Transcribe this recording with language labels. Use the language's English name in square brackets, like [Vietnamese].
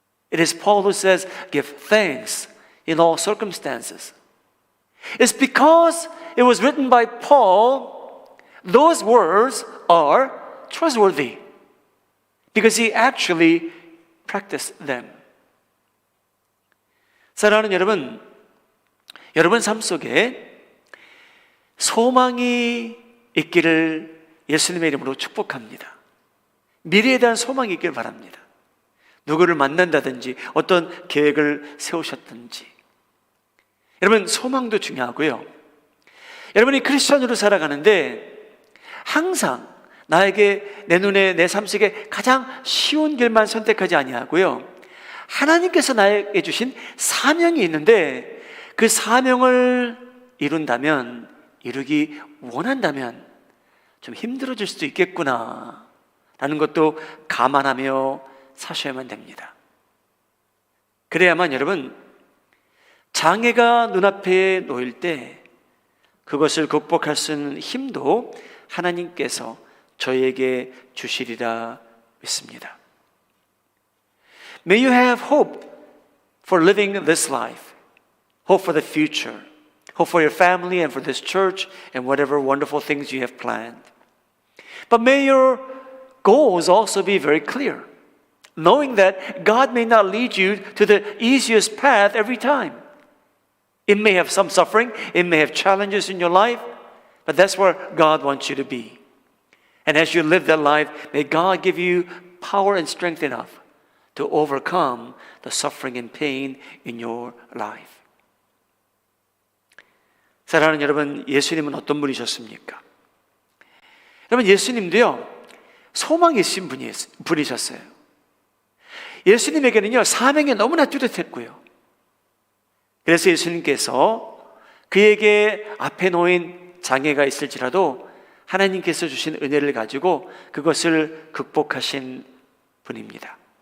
[English] It is Paul who says, give thanks in all circumstances. It's because it was written by Paul, those words are trustworthy. Because he actually practiced them. [Korean] 사랑하는 여러분, 여러분 삶 속에 소망이 있기를 예수님의 이름으로 축복합니다. 미래에 대한 소망이 있기를 바랍니다. 누구를 만난다든지 어떤 계획을 세우셨든지 여러분 소망도 중요하고요. 여러분이 크리스천으로 살아가는데 항상 나에게 내 눈에 내 삶 속에 가장 쉬운 길만 선택하지 아니하고요. 하나님께서 나에게 주신 사명이 있는데 그 사명을 이룬다면 이루기 원한다면 좀 힘들어질 수도 있겠구나 라는 것도 감안하며 사셔야만 됩니다. 그래야만 여러분 장애가 눈앞에 놓일 때 그것을 극복할 수 있는 힘도 하나님께서 저에게 주시리라 믿습니다. [English] May you have hope for living this life, hope for the future, hope for your family and for this church and whatever wonderful things you have planned. But may your goals also be very clear, knowing that God may not lead you to the easiest path every time. It may have some suffering, it may have challenges in your life, but that's where God wants you to be. And as you live that life, may God give you power and strength enough to overcome the suffering and pain in your life. [Korean] 사랑하는 여러분, 예수님은 어떤 분이셨습니까? 여러분, 예수님도요, 소망이 있으신 분이셨어요. 예수님에게는요, 사명이 너무나 뚜렷했고요. 그래서 예수님께서 그에게 앞에 놓인 장애가 있을지라도 하나님께서 주신 은혜를 가지고 그것을 극복하신 분입니다.